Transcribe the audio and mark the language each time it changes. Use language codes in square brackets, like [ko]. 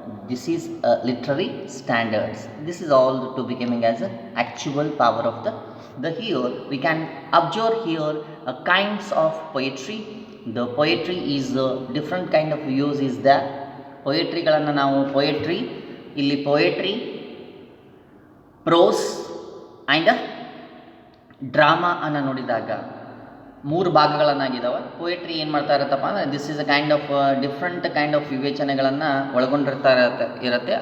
[en] This is literary standards. This is all to becoming as a actual power of the here. We can observe here kinds of poetry. The poetry is different kind of use is there. [kn] ಪೊಯೆಟ್ರಿಗಳನ್ನು ನಾವು ಇಲ್ಲಿ poetry, pros and drama ಅನ್ನು ನೋಡಿದಾಗ 3 ಭಾಗಗಳನ್ನಾಗಿದ್ದಾವೆ. Poetry ಏನು ಮಾಡ್ತಾ ಇರುತ್ತಪ್ಪ ಅಂದರೆ [en] this is a kind of different kind of [kn] ವಿವೇಚನೆಗಳನ್ನು ಇರುತ್ತೆ.